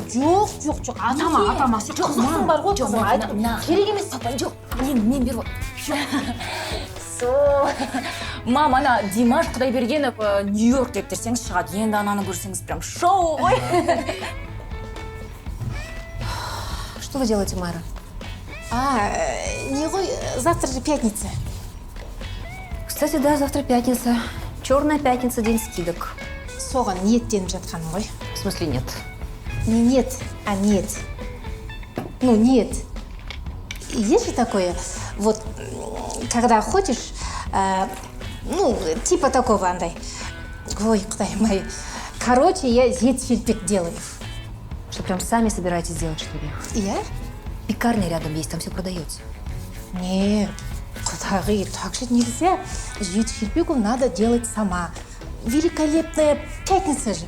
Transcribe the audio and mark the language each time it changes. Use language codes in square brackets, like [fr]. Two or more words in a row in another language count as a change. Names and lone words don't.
[kk] Жоқ. Атама. Қызықсың бар ғой, қызым. Айтып, керек емес. Папа, жоқ. Мен беріп. Мам, ана Димаш Құдайбергенов Нью-Йорк деп терсеңіз шығады. Енді ананы көрсеңіз прям шоу ғой. [ru] Что вы делаете, Майра? [kk] Не ғой, [ru] завтра же пятница. Кстати, да, завтра пятница. Черная пятница, день скидок. [kk] Соған ниеттеніп жатқаным ғой. [ru] В смысле нет? Не нет, а нет. Ну, нет. Есть же такое, вот, когда хочешь, типа такого, [kk] андай. Ой, Құдай мой. [ru] Короче, я зет-фельдбек делаю. Что, прям сами собираетесь делать, что ли? Я? Пекарня рядом есть, там все продается. Не, Құдағи, так же нельзя. Зет-фельдбеку надо делать сама. Великолепная пятница же.